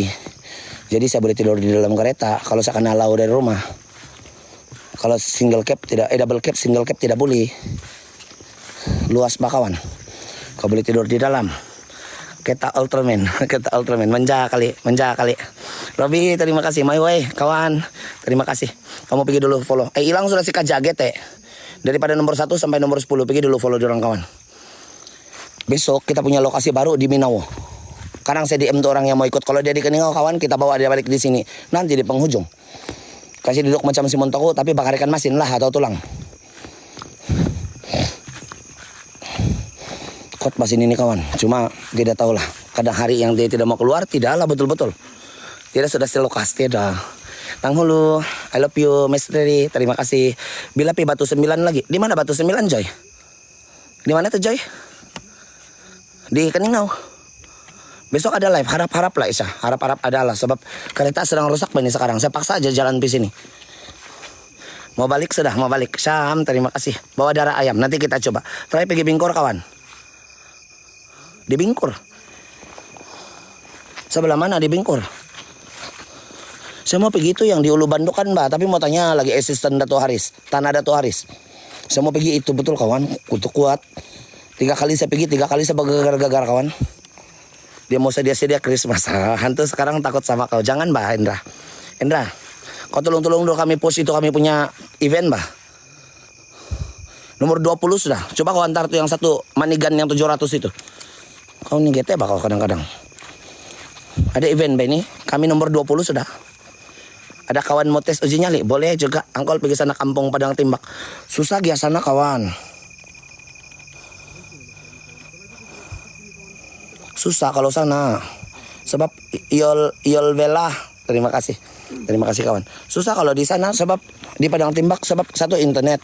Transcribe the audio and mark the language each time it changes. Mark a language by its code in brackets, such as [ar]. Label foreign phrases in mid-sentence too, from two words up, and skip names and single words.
[ms] Jadi saya boleh tidur di dalam kereta kalau saya kena lau dari rumah. Kalau [en] single cab [ms] tidak, [en] double cab, single cab [ms] tidak boleh. Luas bakawan. Kau boleh tidur di dalam. Kereta Ultraman, kereta Ultraman, manja kali. Robi, terima kasih. My way, kawan. Terima kasih. Kamu pergi dulu follow. Hilang sudah si kajaget Daripada nomor 1 sampai nomor 10 pergi dulu follow orang kawan. Besok kita punya lokasi baru di Minau. Sekarang saya DM tuh orang yang mau ikut. Kalau dia di Keningau kawan, kita bawa dia balik di sini. Nanti di penghujung. Kasih duduk macam si Montoko, tapi bakar ikan masin lah atau tulang. Kot masin ini kawan. Cuma tidak tahulah. Kadang hari yang dia tidak mau keluar, tidaklah betul-betul. Tidak sudah selokas, tidak. Tang Hulu, [en] I love you, [ms] Misteri. Terima kasih. Bila pi Batu 9 lagi. Di mana Batu 9, Joy? Di mana tuh, Joy? Di Keningau. Besok ada live, harap-harap lah Isya. Harap-harap adalah sebab kereta sedang rusak banget sekarang. Saya paksa aja jalan di sini. Mau balik sudah, mau balik. Syam, terima kasih. Bawa darah ayam, nanti kita coba. Try pergi Bingkor kawan. Di Bingkor. Sebelah mana di Bingkor? Saya mau pergi itu yang di Ulu Bandukan Mbak. Tapi mau tanya lagi asisten Dato Haris. Tanah Dato Haris. Saya mau pergi itu betul kawan. Kutu kuat. 3 kali saya pergi, 3 kali saya bergegar-gegar kawan. Dia mau sedia-sedia Christmas. Hantu sekarang takut sama kau. Jangan Mbak Hendra. Hendra, kau tolong-tolong dulu kami post itu kami punya event Mbak. Nomor 20 sudah. Coba kau antar tuh yang satu Manigan yang 700 itu. Kau nih GT bakal kadang-kadang. Ada event Mbak ini. Kami nomor 20 sudah. Ada kawan mau tes uji nyali. Boleh juga. Angkol pergi sana kampung Padang Timbak. Susah dia sana kawan. Susah kalau sana. Sebab Yol Vela. Terima kasih. Terima kasih kawan. Susah kalau di sana sebab di Padang Timbak sebab satu internet.